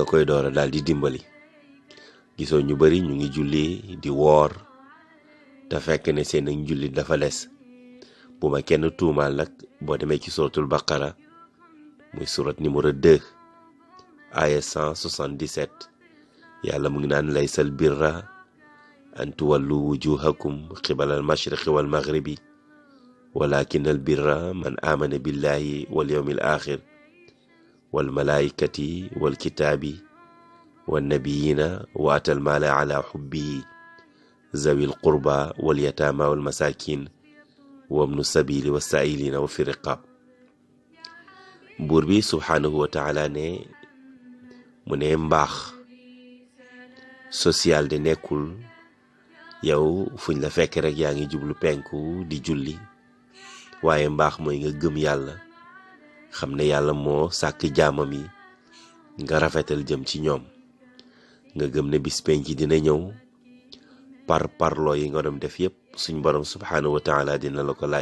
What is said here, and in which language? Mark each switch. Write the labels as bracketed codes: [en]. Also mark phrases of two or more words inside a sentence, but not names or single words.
[wo] koy doora daal di dimbali gisoo ñu bari ñu ngi julli di woor te fekk ne seen njullit dafa des bu ma kenn tuumaal nag boo demee ci [ar] سورة البقرة [wo] muy surat numéro 2 aya 177 yàlla mu ngi naan [ar] ليس البر أن تولوا وجوهكم قبل المشرق والمغرب ولكن البر من آمن بالله واليوم الآخر والملائكة والكتاب والنبيين وآتى المال على حبه ذوي القربى واليتامى والمساكين وابن السبيل والسائلين وفي الرقاب [wo] buur bi [ar] سبحانه وتعالى [wo] ne mu ne mbaax social de nekkul yow fuñ la fekk rek yaa ngi jublu penku di julli waaye mbaax mooy nga gëm yàlla xam ne yàlla moo sàkk jaamam yi nga rafetal jëm ci ñoom nga gëm ne bis penc dina ñëw parloo yi nga doon def yépp suñ borom [ar] سبحانه وتعالى [wo] dina la ko laaj.